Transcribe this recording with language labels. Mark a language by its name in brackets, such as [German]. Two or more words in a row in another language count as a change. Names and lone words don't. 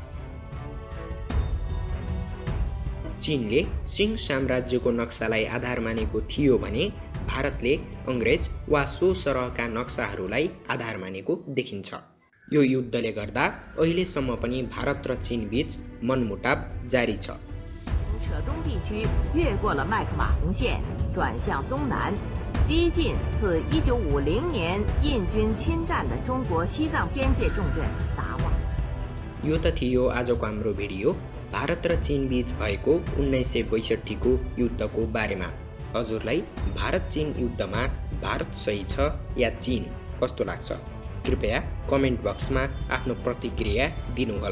[Nepali] चीनले सिंह साम्राज्यको नक्सालाई आधार मानेको थियो भने भारतले अङ्ग्रेज वा सो सरहका नक्साहरूलाई आधार मानेको देखिन्छ। यो युद्धले गर्दा अहिलेसम्म पनि भारत र चीन बीच मनमुटाव जारी छ। [Chinese] 扯东地区越过了麦克马洪线，转向东南，逼近自1950年印军侵占的中国西藏边界重镇达旺。 [Nepali] यो त थियो आजको हाम्रो भिडियो भारत र चीन बीच भएको 1962 को युद्धको बारेमा। हजुरलाई भारत चीन युद्धमा भारत सही छ या चीन कस्तो लाग्छ? कृपया [English] comment boxma [Nepali] आफ्नो प्रतिक्रिया दिनुहोला।